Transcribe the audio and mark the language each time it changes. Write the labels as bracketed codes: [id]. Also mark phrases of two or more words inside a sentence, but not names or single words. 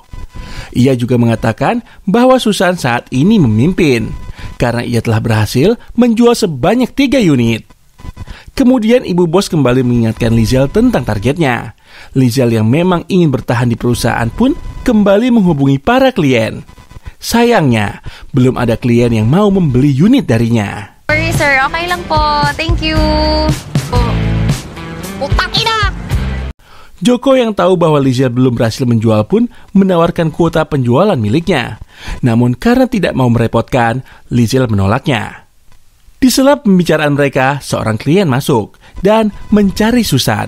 [id] Ia juga mengatakan bahwa Susan saat ini memimpin karena ia telah berhasil menjual sebanyak 3 unit. Kemudian Ibu Bos kembali mengingatkan Lizelle tentang targetnya. Lizelle yang memang ingin bertahan di perusahaan pun kembali menghubungi para klien. Sayangnya, belum ada klien yang mau membeli unit darinya. [en] Sorry sir, [tl] okay lang po. [en] Thank you. [tl] Putang ina! [id] Joko yang tahu bahwa Lizelle belum berhasil menjual pun menawarkan kuota penjualan miliknya. Namun karena tidak mau merepotkan, Lizelle menolaknya. Di sela pembicaraan mereka, seorang klien masuk dan mencari Susan.